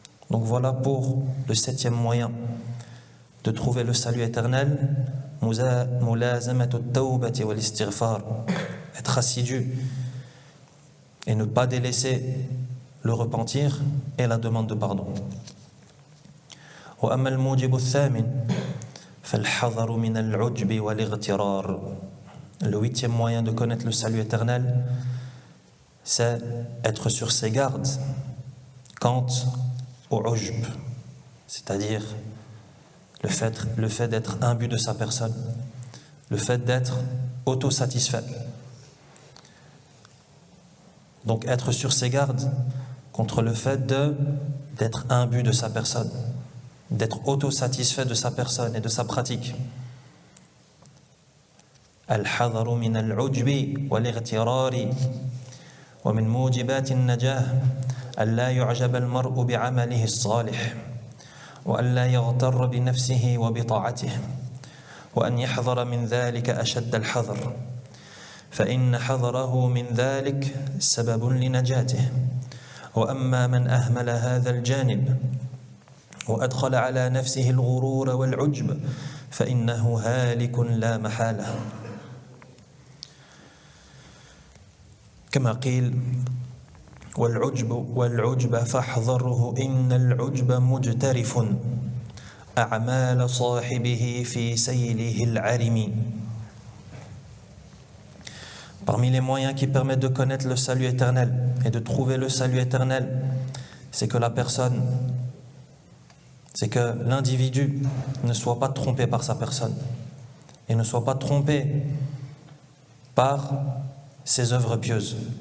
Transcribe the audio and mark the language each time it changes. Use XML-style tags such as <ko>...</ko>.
<fr>Donc voilà pour le 7e moyen de trouver le salut éternel,</fr> <ar>mulazamatu at-tawbati wal istighfar,</ar> <fr>être assidu et ne pas délaisser le repentir et la demande de pardon.</fr> <ar>وأما الموجب الثامن فالحذر من العجب والاغترار.</ar> <fr>Le 8e moyen de connaître le salut éternel, c'est être sur ses gardes quant au ujb, c'est-à-dire le fait d'être imbu de sa personne, le fait d'être autosatisfait. Donc être sur ses gardes contre le fait d'être imbu de sa personne, d'être autosatisfait de sa personne et de sa pratique.</fr> <ar>Al-hadharu min al-ujbi wal-ightirari wa min mujibat an-najah an la yu'jab al-mar'u bi'amalihi as-salih wa an la yaghtarra bi nafsihi wa bi ta'atihi wa an yahdhara min dhalika ashadd al-hadhr فإن حذره من ذلك سبب لنجاته. وأما من أهمل هذا الجانب وأدخل على نفسه الغرور والعجب فإنه هالك لا محالة. كما قيل: والعجب فاحذره إن العجب مجترف أعمال صاحبه في سيله العرم.</ar> <fr>Parmi les moyens qui permettent de connaître le salut éternel et de trouver le salut éternel, c'est que l'individu ne soit pas trompé par sa personne et ne soit pas trompé par ses œuvres pieuses.</fr>